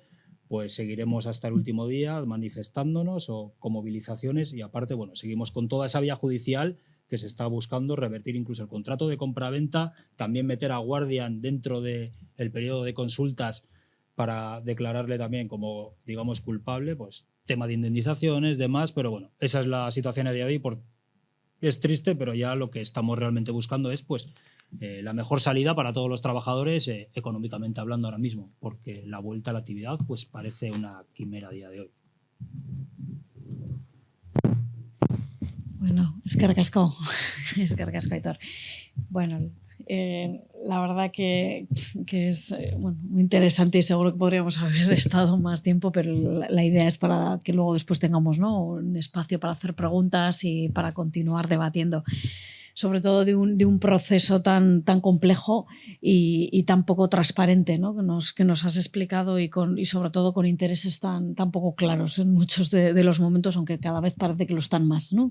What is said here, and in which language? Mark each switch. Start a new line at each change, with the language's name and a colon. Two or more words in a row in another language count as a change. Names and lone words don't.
Spanish: Pues seguiremos hasta el último día manifestándonos o con movilizaciones, y aparte, bueno, seguimos con toda esa vía judicial que se está buscando revertir, incluso el contrato de compraventa, también meter a Guardian dentro del periodo de consultas para declararle también como, digamos, culpable, pues tema de indemnizaciones, demás, pero bueno, esa es la situación a día de hoy. Es triste, pero ya lo que estamos realmente buscando es pues la mejor salida para todos los trabajadores, económicamente hablando ahora mismo, porque la vuelta a la actividad pues parece una quimera a día de hoy.
Basque: Bueno, eskerrik asko, Aitor.
Spanish: Bueno, la verdad que es bueno, muy interesante, y seguro que podríamos haber estado más tiempo, pero la idea es para que luego después tengamos, ¿no?, un espacio para hacer preguntas y para continuar debatiendo, sobre todo de un proceso tan complejo y tan poco transparente, ¿no?, que nos has explicado, y sobre todo con intereses tan poco claros en muchos de los momentos, aunque cada vez parece que lo están más, ¿no?